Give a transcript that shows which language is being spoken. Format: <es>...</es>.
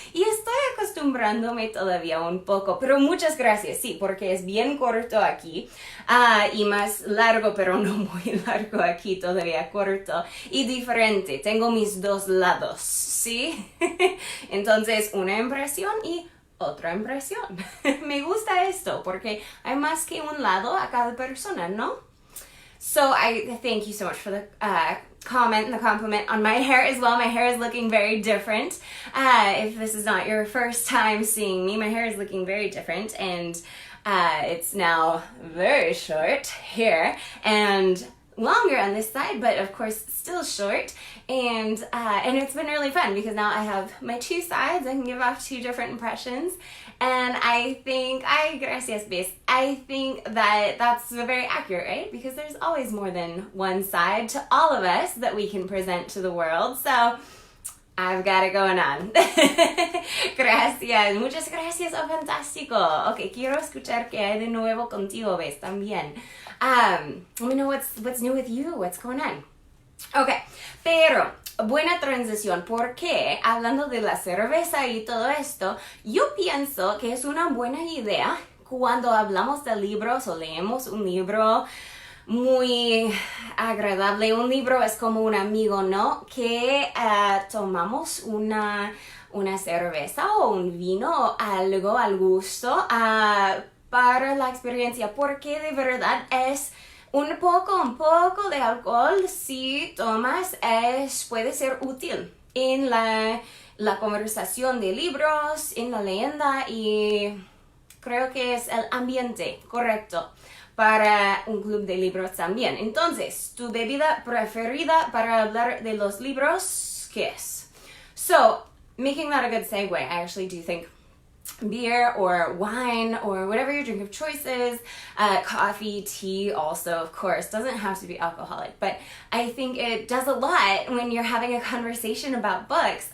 <es>Y estoy acostumbrándome todavía un poco, pero muchas gracias, sí, porque es bien corto aquí y más largo, pero no muy largo aquí, todavía corto y diferente. Tengo mis 2 lados, ¿sí? Entonces, una impresión y otra impresión. Me gusta esto porque hay más que un lado a cada persona, ¿no?</es> <en>So I thank you so much for the comment and the compliment on my hair as well. My hair is looking very different. If this is not your first time seeing me, my hair is looking very different and it's now very short here and longer on this side, but of course still short, and it's been really fun because now I have my 2 sides. I can give off 2 different impressions, and I think, gracias, Bess, I think that that's very accurate, right? Because there's always more than one side to all of us that we can present to the world, so I've got it going on.</en> <es>Gracias, muchas gracias, oh, fantástico. Okay, quiero escuchar qué hay de nuevo contigo, Bess, también.</es> <en>Let me know what's new with you, what's going on.</en> <es>Okay, pero buena transición porque hablando de la cerveza y todo esto, yo pienso que es una buena idea cuando hablamos de libros o leemos un libro muy agradable. Un libro es como un amigo, ¿no? Que tomamos una cerveza o un vino, algo al gusto para la experiencia, porque de verdad es un poco de alcohol, si tomas, puede ser útil en la conversación de libros, en la leyenda, y creo que es el ambiente correcto para un club de libros también. Entonces, ¿tu bebida preferida para hablar de los libros qué es?</es> <en>So, making that a good segue, I actually do think beer or wine or whatever your drink of choice is, coffee, tea also, of course, doesn't have to be alcoholic, but I think it does a lot when you're having a conversation about books.</en>